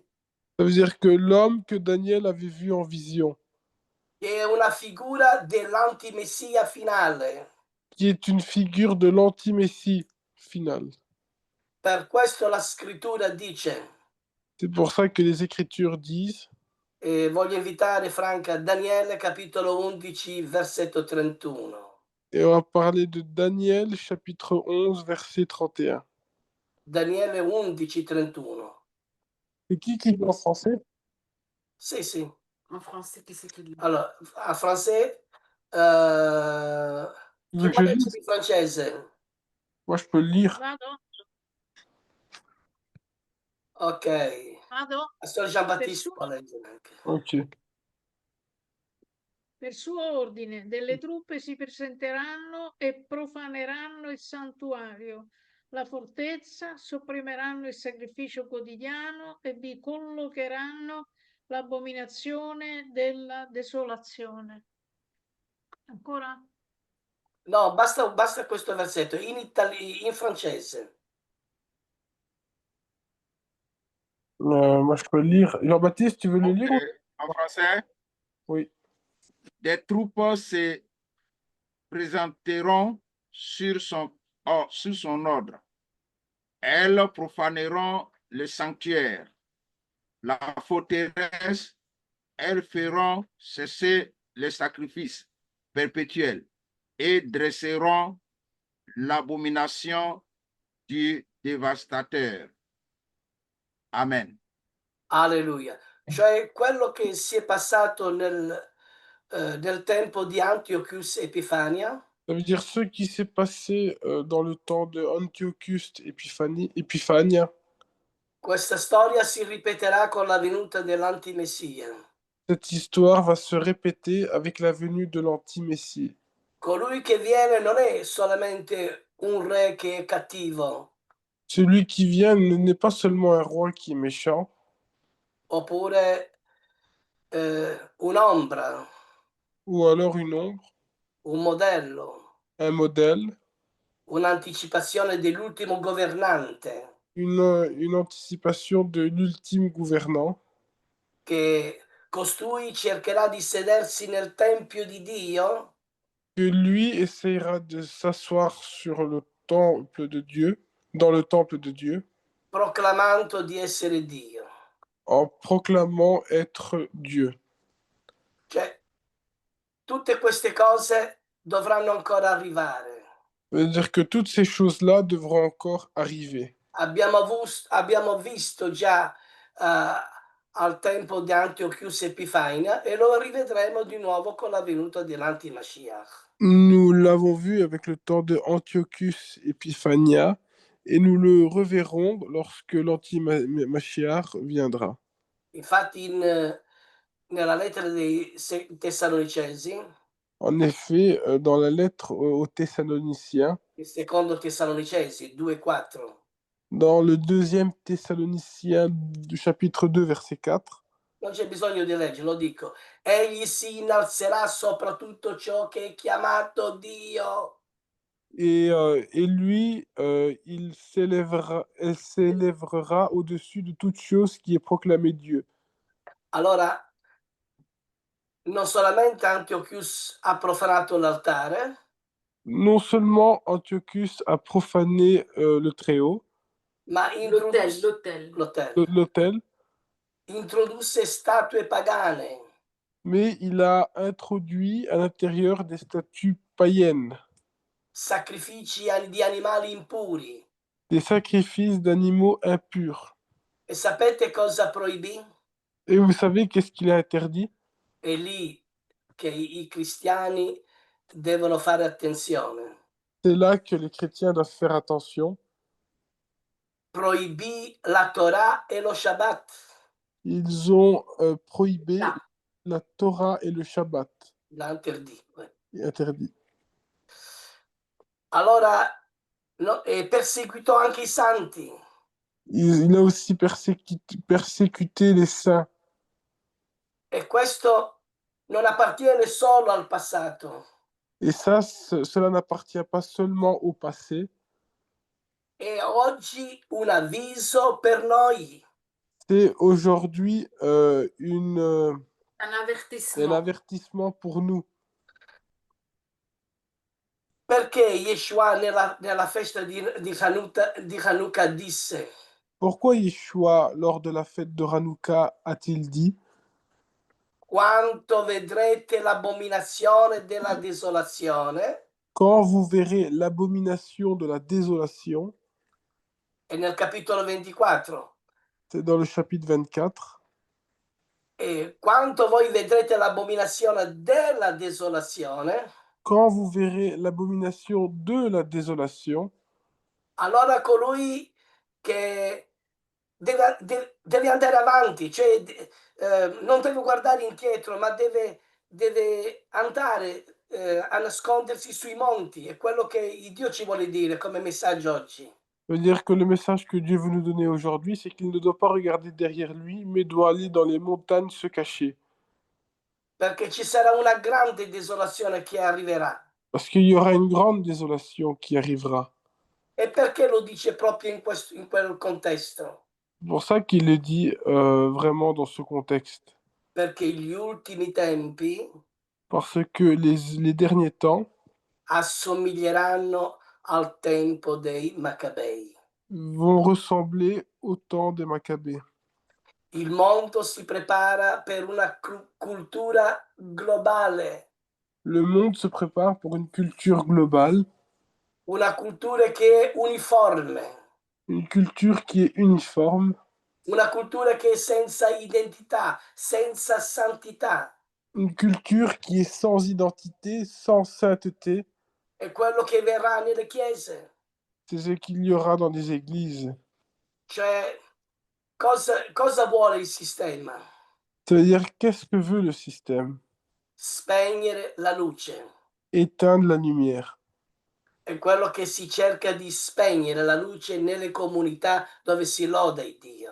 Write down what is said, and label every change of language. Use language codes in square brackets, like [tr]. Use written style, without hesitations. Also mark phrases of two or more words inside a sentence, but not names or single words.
[fr] Ça veut dire que l'homme que Daniel avait vu en vision, [it] che è una figura dell'antimessia finale. [fr] qui est une figure de l'anti-messie final. [it] Per questo la scrittura dice, [fr] C'est pour ça que les Écritures disent, [it] e voglio invitare Franca, Daniele capitolo 11, versetto 31. [fr] et on va parler de Daniel chapitre 11, verset 31. [it] Daniele 11, 31. [fr] C'est qui lit en français? [it] Sì, sì. [fr] En français, qu'est-ce qu'il dit? [it] Allora, a français, [fr] Tu [it] chi [fr] veux que [it] può [fr] je [it] leggere [fr] lise? [it] in francese? [fr] Moi, je peux le lire. [it] Vado? Ok. Vado? Pastor Jean-Baptiste può leggere anche. Ok. Per suo ordine delle truppe si presenteranno e profaneranno il santuario, la fortezza, sopprimeranno il sacrificio quotidiano e vi collocheranno l'abominazione della desolazione. Ancora? No, basta questo versetto, in francese. [fr] Moi, je peux le lire. Jean-Baptiste, tu veux le lire? En français, Oui. des troupes se présenteront sur son ordre. Elles profaneront le sanctuaire, la forteresse, elles feront cesser les sacrifices perpétuels et dresseront l'abomination du dévastateur. Amen. Alleluia. [it] Cioè quello che si è passato nel tempo di Antiochus Epifania, [fr] Ça veut dire ce qui s'est passé dans le temps de Antiochus Épiphania. [it] questa storia si ripeterà con la venuta dell'antimessia. [fr] Cette histoire va se répéter avec la venue de l'anti-messie. [it] Colui che viene non è solamente un re che è cattivo, [fr] Celui qui vient n'est pas seulement un roi qui est méchant, [it] oppure un'ombra, [fr] ou alors une ombre, [it] un modello, [fr] un modèle, [it] un'anticipazione dell'ultimo governante [fr] une anticipation de l'ultime gouvernant, [it] che costui cercherà di sedersi nel tempio di Dio [fr] que lui essayera de s'asseoir sur le temple de Dieu, dans le temple de Dieu, [it] proclamando di essere Dio. [fr] en proclamant être Dieu. [it] Cioè, tutte queste cose dovranno ancora arrivare. [fr] Ça veut dire que toutes ces choses-là devront encore arriver. [it] Abbiamo visto già al tempo di Antiochus Epifania e lo rivedremo di nuovo con la venuta dell'Antimashiach. [fr] Nous l'avons vu avec le temps de Antiochus Epiphania et nous le reverrons lorsque l'anti-Mashiach viendra. [it] Infatti nella lettera dei Tessalonicesi, [fr] En effet, dans la lettre aux Thessaloniciens, [it] il secondo Tessalonicesi 2,4, [fr] dans le deuxième Thessaloniciens du chapitre 2, verset 4, [it] non c'è bisogno di leggere, lo dico. Egli si innalzerà sopra tutto ciò che è chiamato Dio. [fr] et lui, il s'élèvera au-dessus de toute chose qui est proclamée Dieu. [it] Allora, non solamente Antiochus ha profanato l'altare, [fr] Non seulement Antiochus a profané le Très-Haut, [it] ma [fr] l'autel, [it] introdusse statue pagane, [fr] mais il a introduit à l'intérieur des statues païennes, [it] sacrifici di animali impuri. [fr] des sacrifices d'animaux impurs. [it] E sapete cosa proibì? [fr] Et vous savez qu'est-ce qu'il a interdit? [it] È lì che i cristiani devono fare attenzione. [fr] C'est là que les chrétiens doivent faire attention. [it] Proibì la Torah e lo Shabbat. [fr] Ils ont prohibé la Torah et le Shabbat. L'interdit. Interdit. [it] Allora, perseguitò anche i santi. [fr] Il a aussi persécuté les saints. [it] E questo non appartiene solo al passato. [fr] Et ça, cela n'appartient pas seulement au passé. [it] È oggi un avviso per noi. [fr] C'est aujourd'hui un avertissement. avertissement pour nous. [it] Perché Yeshua nella festa di Hanukkah disse: [fr] Pourquoi Yeshua, lors de la fête de Hanouka, a-t-il dit: [it] quando vedrete l'abominazione della desolazione, [fr] quand vous verrez l'abomination de la désolation, [it] è nel capitolo 24, [fr] c'est dans le chapitre 24, [it] e quando voi vedrete l'abominazione della desolazione, [fr] quand vous verrez l'abomination de la désolation, [it] allora colui che deve andare avanti, cioè non deve guardare indietro, ma deve andare a nascondersi sui monti. È quello che Dio ci vuole dire come messaggio oggi. [fr] veut dire que le message que Dieu veut nous donner aujourd'hui, c'est qu'il ne doit pas regarder derrière lui, mais doit aller dans les montagnes se cacher. [it] Perché ci sarà una grande desolazione che arriverà. [fr] Parce qu'il y aura une grande désolation qui arrivera. [it] E perché lo dice proprio in quel contesto? [fr] C'est pour ça qu'il le dit vraiment dans ce contexte. [it] Perché gli ultimi tempi [fr] Parce que les derniers temps [it] assomiglieranno al tempo dei Maccabei. [fr] vont ressembler au temps des Maccabées. [it] Il mondo si prepara per una cultura globale, [fr] Le monde se prépare pour une culture globale, [it] una cultura che è uniforme, [fr] une culture qui est uniforme, [it] una cultura che è senza identità, senza santità. [fr] une culture qui est sans identité, sans sainteté. [it] È quello che verrà nelle chiese. [fr] C'est ce qu'il y aura dans des églises. [it] Cioè, cosa vuole il sistema? [fr] Ça veut dire, qu'est-ce que veut le système? [it] Spegnere la luce. [fr] Éteindre la lumière. [it] È quello che si cerca di spegnere la luce nelle comunità dove si loda il Dio.